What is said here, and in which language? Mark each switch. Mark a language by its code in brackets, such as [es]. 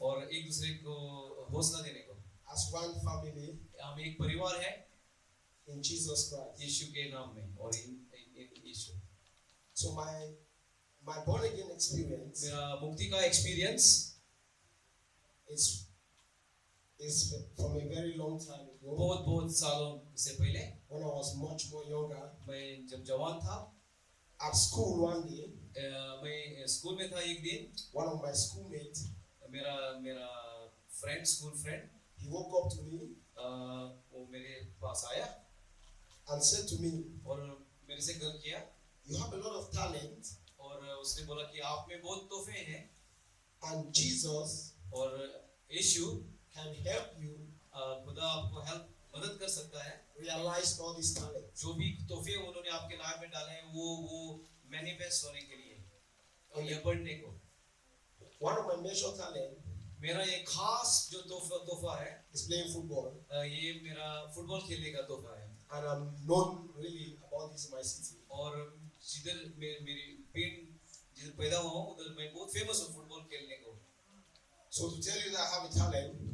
[hi] और एक दूसरे को हौसला देने को। [en] as one family [hi] हम एक परिवार है [en] in Jesus Christ. [hi] यीशु के नाम में और इन यीशु। [en] So my born again experience [hi] मेरा मुक्ति का experience [en] is from a very long time ago [hi] बहुत सालों से पहले [en] when I was much more younger. [hi] मैं जब जवान था [en] At school one day, [hi] मैं स्कूल में था एक दिन [en] one of my schoolmates, [hi] मेरा friend school friend [en] he woke up to me [hi] वो मेरे पास आया [en] and said to me, [hi] और मेरे से गल किया [en] you have a lot of talent [hi] और उसने बोला कि आप में बहुत तोहफे हैं [en] and Jesus [hi] और यीशु [en] can help you [hi] खुदा आपको मदद कर सकता है [en] realize all these talents. [hi] जो भी तोहफे उन्होंने आपके लाइफ में डाले हैं वो मैनिफेस्ट होने के लिए और ये बढ़ने को। [en] One of my major talent [hi] मेरा एक खास जो तोहफा है [en] is playing football, [hi] ये मेरा फुटबॉल खेलने का तोहफा है [en] and I'm known really about this in my city. [hi] और जिधर मेरी पिंड जिधर पैदा हुआ हूँ उधर मैं बहुत फेमस हूँ फुटबॉल खेलने को। [en] So to tell you that I have a talent,